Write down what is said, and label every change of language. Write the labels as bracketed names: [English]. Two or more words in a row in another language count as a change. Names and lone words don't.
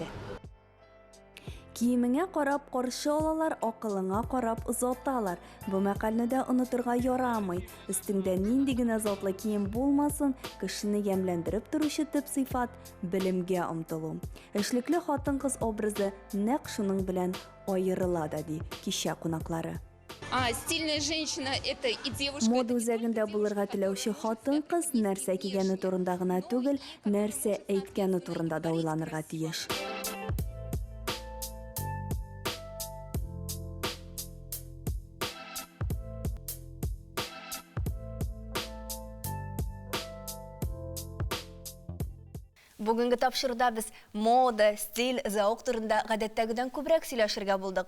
[Tatar] Киемеңә карап каршы алалар, акылыңа карап озаталар. Бу мәкальне дә онытырга ярамый. Өстеңдә нинди генә затлы кием булмасын, кешене ямьләндереп торучы төп сыйфат белемгә омтылу. Эшлекле хатын-кыз образы нәкъ шуның белән аерыла да ди кичә кунаклары. [Russian] Стильная женщина это и девушка. [Tatar] Мода үзәгендә булырга теләүче хатын-кыз нәрсә кигәне турында гына түгел, нәрсә әйткәне турында да уйланырга тиеш. Бүгенге тапшыруда без мода, стиль, заук турында гадәттәгедән күбрәк сөйләшергә булдык.